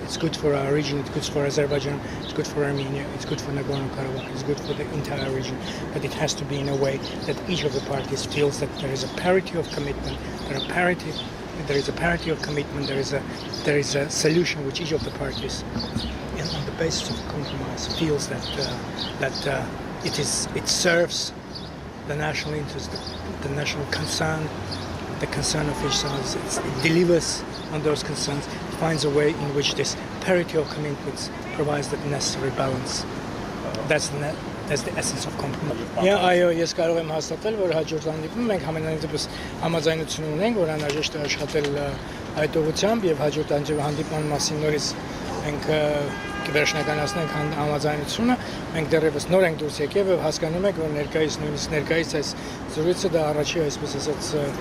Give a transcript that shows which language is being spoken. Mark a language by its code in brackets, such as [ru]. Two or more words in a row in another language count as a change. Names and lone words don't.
[en] It's good for our region, it's good for Azerbaijan, it's good for Armenia, it's good for Nagorno-Karabakh, it's good for the entire region, but it has to be in a way that each of the parties feels that there is a parity of commitment, there is a parity of commitment, there is a solution which each of the parties, on the basis of compromise, feels that it serves the national interest, the national concern, the concern of each side. It delivers on those concerns, finds a way in which this parity of commitments provides the necessary balance. That's the essence of compromise. [hy] Այո, ես կարող եմ հաստատել, որ հաջորդ հանդիպումում մենք համենայն դեպս համաձայնություն ունենք, որ անհրաժեշտ է աշխատել այդ ուղղությամբ եւ հաջորդ հանդիպման մասին նորից մենք կվերջնականացնենք համաձայնությունը։ Մենք դեռևս նոր ենք դուրս եկել եւ հասկանում ենք, որ ներկայիս այս զրույցը դա առաջի, այսպես ասած,